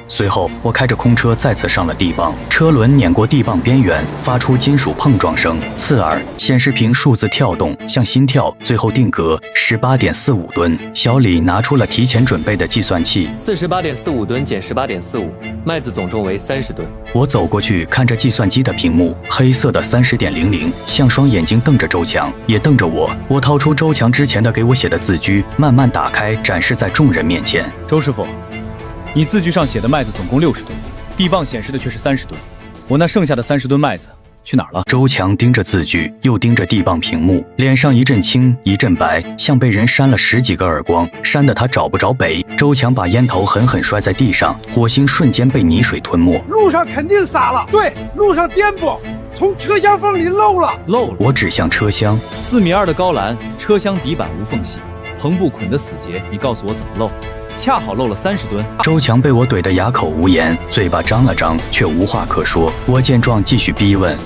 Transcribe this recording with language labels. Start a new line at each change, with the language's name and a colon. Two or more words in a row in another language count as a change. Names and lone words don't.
Chinese: 隨後，我開着空車再次上了地磅，車輪碾過地磅邊緣，發出金屬碰撞聲。刺耳，顯示屏數字跳動，像心跳，最後定格18.45噸。小李拿出了提前準備的計算器，48.45噸減18.45，麥子總重為30噸。我走過去看着計算機的屏幕，黑色的30.00，像雙眼睛瞪着周強，也瞪着我。我掏出周強之前的給我寫的字據，慢慢打開，展示在眾人面前。周師傅，你字據上寫的麥子總共60噸，地磅顯示的卻是30噸，我那剩下的30噸麥子去哪兒了？周強盯着字據，又盯着地磅屏幕，臉上一陣青一陣白，像被人扇了10幾個耳光，扇得他找不着北。周強把煙頭狠狠摔在地上，火星瞬間被泥水吞沒。路上肯定撒了，对，路上顛簸，從車廂縫裡漏了。我指向車廂，4.2米的高欄，車廂底板無縫隙，篷布捆得死結，你告訴我怎麼漏？恰好漏了30噸。周強被我懟得啞口無言，嘴巴張了張，卻無話可說。我見狀繼續逼問：